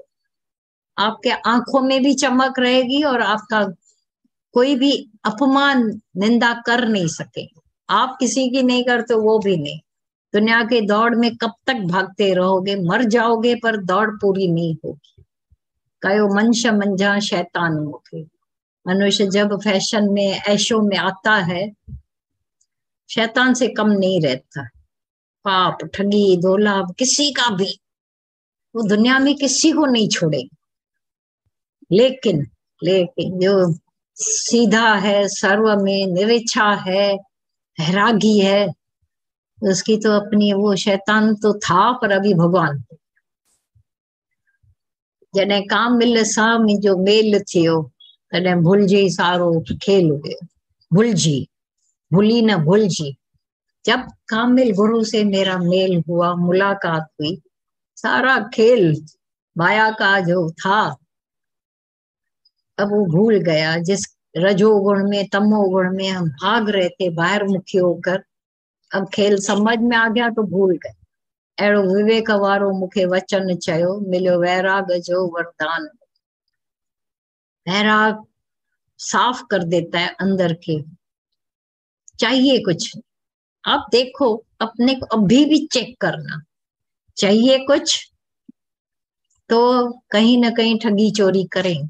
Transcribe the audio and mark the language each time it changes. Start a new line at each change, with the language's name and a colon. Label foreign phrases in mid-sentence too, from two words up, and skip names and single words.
Hindi: आपके आंखों में भी चमक रहेगी और आपका कोई भी अपमान निंदा कर नहीं सके। आप किसी की नहीं करते, वो भी नहीं। दुनिया के दौड़ में कब तक भागते रहोगे? मर जाओगे पर दौड़ पूरी नहीं होगी।
Sindhi: कयो मनुष्य मंझा शैतान मुखे।
Hindi: मनुष्य जब फैशन में, ऐशों में आता है, शैतान से कम नहीं रहता। पाप, ठगी, दौलत, किसी का भी, वो दुनिया में किसी को नहीं छोड़ेगी। लेकिन लेकिन जो सीधा है, सर्व में निरिच्छा है, वैरागी है, उसकी तो अपनी, वो शैतान तो था पर अभी भगवान।
Sindhi: जॾहिं काम मिल सां मुंहिंजो मेल थियो, तॾहिं भुलिजी सारो खेल हुयो। भुलिजी, भूली न भुलिजी।
Hindi: जब कामिल गुरु से मेरा मेल हुआ, मुलाकात हुई, सारा खेल माया का जो था अब वो भूल गया। जिस रजोगुण में, तमोगुण में हम भाग रहे थे बाहर मुखी होकर, अब खेल समझ में आ गया तो भूल गए।
Sindhi: अहिड़ो विवेक वारो मूंखे वचन चयो, मिलियो वैराग जो वरदान।
Hindi: वैराग साफ कर देता है अंदर के। चाहिए कुछ, आप देखो अपने को, अभी भी चेक करना। चाहिए कुछ तो कहीं ना कहीं ठगी चोरी करेंगे।